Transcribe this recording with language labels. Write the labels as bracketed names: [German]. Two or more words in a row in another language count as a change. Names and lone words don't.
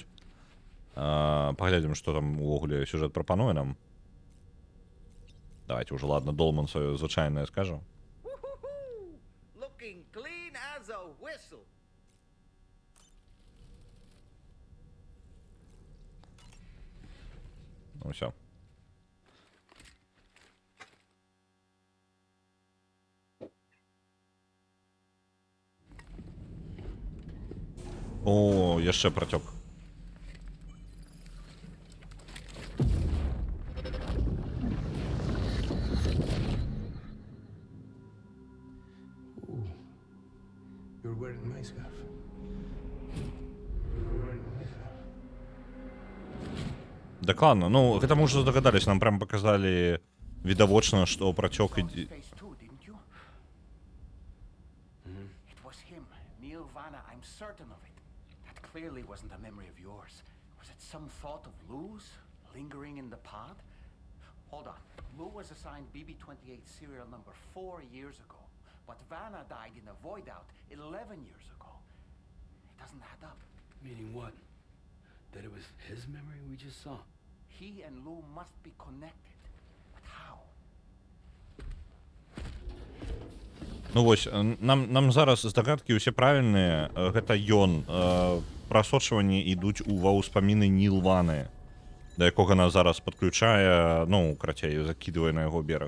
[Belarusian] Паглядзім, што там увогуле сюжэт прапануе нам. [Russian] Давайте уже, ладно, [Belarusian] Долман сваё звычайнае скажа. [English] Looking clean as a whistle. [Russian] Ну всё. [Belarusian] О, яшчэ працёк. [English] You're wearing my scarf. [Belarusian] Дакладна, ну гэта мы ўжо здагадались, нам прям паказалі відавочна, што працёк ідзе. [English] Face too, didn't you? It was him, Neil Vanna. I'm certain of it. That clearly wasn't a memory of yours. Was it some thought of Lou's lingering in the pod? Hold on. Lou was assigned BB-28 serial number 4 years ago. but Vanna died in a void out 11 years ago. It doesn't add up. Meaning what? That it was his memory we just saw? He and Lou must be connected. But how? [Belarusian] Ну вось, нам зараз здагадкі ўсе правільныя. Гэта ён. Прасочванні ідуць ва ўспаміны Нілваны, да якога нас зараз падключае, ну, крацей, закідвае на яго бераг.